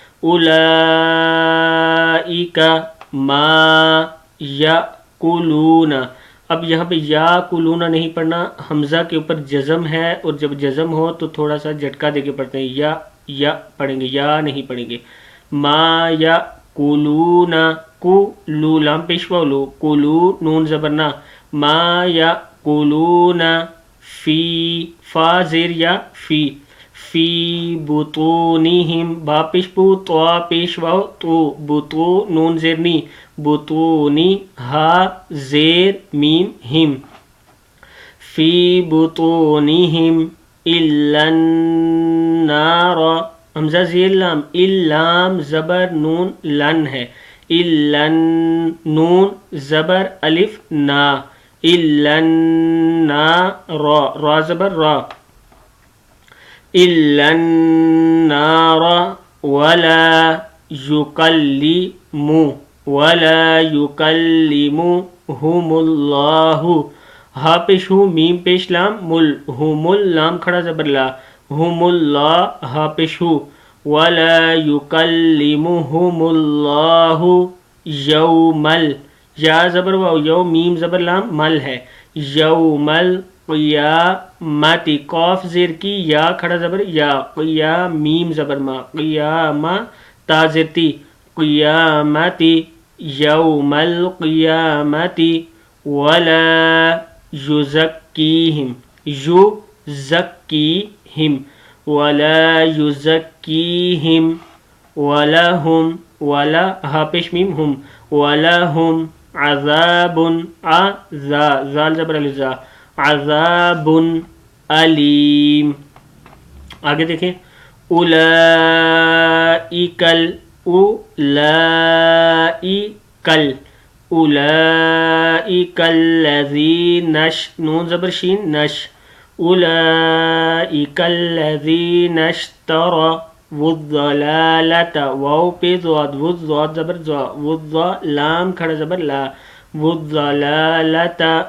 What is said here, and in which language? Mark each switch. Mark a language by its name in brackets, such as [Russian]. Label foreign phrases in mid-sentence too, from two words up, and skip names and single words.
[Arabic] اولئک ما یاکلون، [Urdu] اب یہاں پہ یا کلون نہیں پڑھنا، حمزہ کے اوپر جزم ہے اور جب جزم ہو تو تھوڑا سا جھٹکا دے کے پڑھتے ہیں، یا پڑھیں گے، یا نہیں پڑھیں گے، [Arabic] ما یا کلون [Urdu] کلو لام پیشوا لو، کلو نون زبرنا، [Arabic] ما یا کلون [Urdu] فی فا زیر یا فی، فی بطونہم با پیش بو تو پیش واو تو، بطو نون زیرنی، بطونی ہا زیر میم ہم، [Arabic] فی بطونہم الا النار، [Urdu] حمزہ زیر لام، اللام زبر نون لن ہے، الا نون زبر الف نا، [Arabic] الا النار [Urdu] را زبر را، [Arabic] الا النار ولا یکلمو ولا یکلمہم اللہ، [Urdu] ہا پیش ہو میم پیش لام مل، ہم لام کھڑا زبر لا، ہم اللہ ہا پیش ہو، [Arabic] ولا یکلمہم اللہ یوم [Urdu] یا زبر واو، یو میم زبر لام مل ہے، [Arabic] یوم القیامت [Urdu] قاف زیر کی یا کھڑا زبر یا، قیا میم زبر ما، قیامہ تا زیر تی، [Arabic] قیامتی یوم القیامت، ولا یزکیہم یزکیہم ولا یزکیہم ولہم [Urdu] ولا ہا پیش میم ہم، ولہم عذاب زال زبر الزا، [Arabic] عذاب علیم۔ [Urdu] آگے دیکھیں، اولئکل اولئکل اولئک الذین نون زبر شین نش، [Arabic] اولئک الذین اشتروا الضلالۃ [Urdu] واو پہ ضاد، والضاد زبر ضا، والضا لام کھڑا زبر لا، والضلالۃ